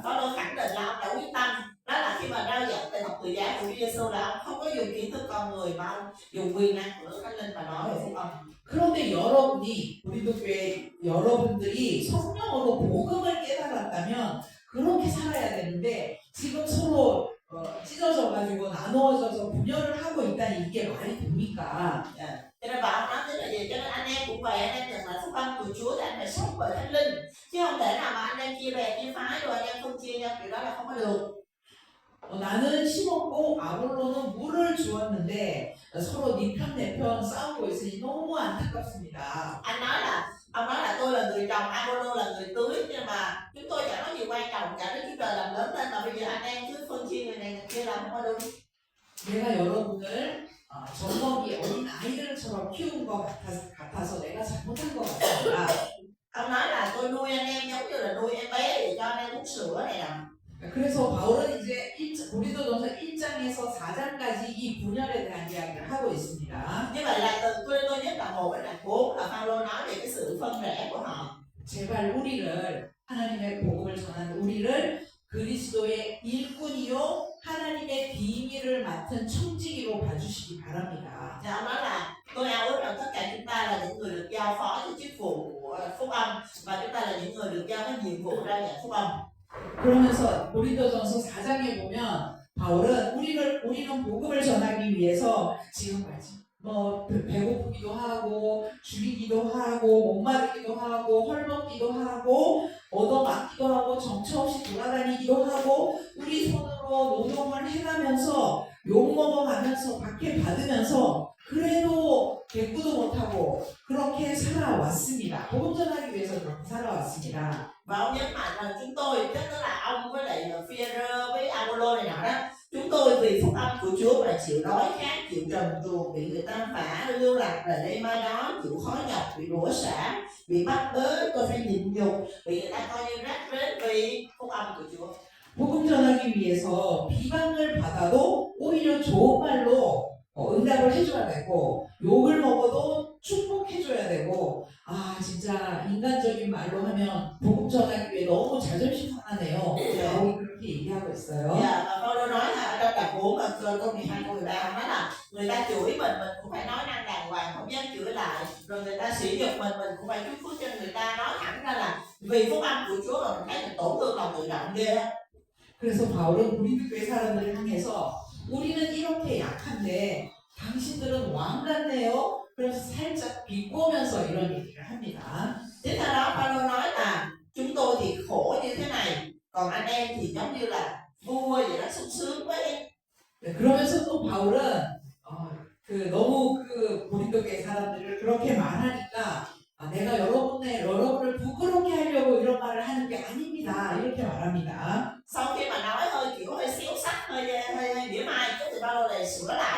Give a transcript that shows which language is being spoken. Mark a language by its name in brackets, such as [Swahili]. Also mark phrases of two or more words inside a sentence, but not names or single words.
[Vietnamese] Phaolô khẳng định là ông đã quyết tâm, đó là khi mà rao giảng về thập tự giá của Chúa Giêsu là ông không có dùng kiến thức con người mà ông dùng quyền năng của Đức Thánh Linh mà nói về phúc âm. [Korean] 그런데 여러분이 우리도 교회 여러분들이 성령으로 복음을 깨달았다면 그렇게 살아야 되는데 지금 서로 찢어져 가지고 나누어져서 분열을 하고 있다니 이게 말이 됩니까? [Vietnamese] Cho nên bà ông nói tức là gì? Cho nên anh em cũng vậy, anh em nhận lại phúc âm của Chúa thì anh phải sống bởi Thánh Linh, chứ không thể nào mà anh em chia bè chia phái rồi anh em không chia nhau, kiểu đó là không có được. [Korean] 나는 심었고 아볼로는 물을 주었는데 서로 네 편 내 편 싸우고 있으니 너무 안타깝습니다. [Vietnamese] Ông nói là tôi là người trồng, Apollo là người tưới, nhưng mà chúng tôi chẳng có gì quan trọng cả, Đức Chúa có đúng. [Korean] 내가 여러분을 젖먹이 어린 아이들처럼 키운 것 같아서 내가 잘못한 것 같습니다. [Vietnamese] Ông nói là tôi nuôi anh em giống như là nuôi em bé để cho anh em uống sữa này nè. [Korean] 그래서 바울은 이제 고린도전서 1장에서 4장까지 이 분열에 대한 이야기를 하고 있습니다. [Vietnamese] Như vậy là từ Cô-rinh-tô nhất đoạn 1 đến đoạn 4 là Phaolô nói về cái sự phân rẽ của họ. [Korean] 제발 우리를 하나님의 복음을 전하는 우리를 그리스도의 일꾼이요 하나님의 비밀을 맡은 청지기로 봐주시기 바랍니다. [Vietnamese] Thì ông nói là tôi ao ước rằng tất cả chúng ta là những người được giao phó cái chức vụ của phúc âm và chúng ta là những người được giao cái nhiệm vụ rao giảng phúc âm. [Korean] 그러면서 고린도전서 4장에 보면 바울은 우리는 복음을 전하기 위해서 지금까지 배고프기도 하고 죽이기도 하고 목마르기도 하고 헐벗기도 하고 얻어맞기도 하고 정처 없이 돌아다니기도 하고 우리 손으로 노동을 해가면서 욕먹어가면서 박해 받으면서 그래도 대꾸도 못하고 그렇게 살아왔습니다. 복음 전하기 위해서 그렇게 살아왔습니다. [Vietnamese] Và ông nhấn mạnh rằng chúng tôi, tức là ông với lại Phi-e-rơ với Apollo này nọ đó, chúng tôi vì phúc âm của Chúa mà chịu đói khát, chịu trần truồng, bị người ta phả lưu lạc là đây mai đó, chịu khó nhọc, bị rủa xả, bị bắt bớ, tôi phải nhịn nhục, bị người ta coi như rác rết vì phúc âm của Chúa. [Korean] 복음 전하기 위해서 비방을 받아도 오히려 좋은 말로 응답을 해줘야 되고 욕을 먹어도 축복해줘야 되고 진짜 인간적인 말로 하면 복음 전하기 위해 너무 자존심 상하네요. 바울이 그렇게 얘기하고 있어요. [Vietnamese] Dạ, và Phaolô nói là ở trong đoạn 4 và câu 12 câu 13 ông nói là người ta chửi mình cũng phải nói năng đàng hoàng, không dám chửi lại, rồi người ta sỉ nhục mình cũng phải chúc phước cho người ta, nói thẳng ra là vì phúc âm của Chúa mà mình thấy mình tổn thương lòng tự trọng ghê á. [Korean] 그래서 바울은 고린도 교회 사람들을 향해서 우리는 이렇게 약한데 당신들은 왕 같네요. 그래서 살짝 비꼬면서 이런 얘기를 합니다. [Vietnamese] Tiếp theo đó Phaolô nói là chúng tôi thì khổ như thế này, còn anh em thì giống như là vua vậy đó, sung sướng với em. [Korean] 네, 그러면서 또 바울은 너무 고린도 교회 사람들을 그렇게 말하니까 내가 여러분을 부끄럽게 하려고 이런 말을 하는 게 아닙니다. 이렇게 말합니다. [Vietnamese] Sau khi mà nói hơi xéo sắc, hơi mỉa mai, thì Phaolô lại sửa lại.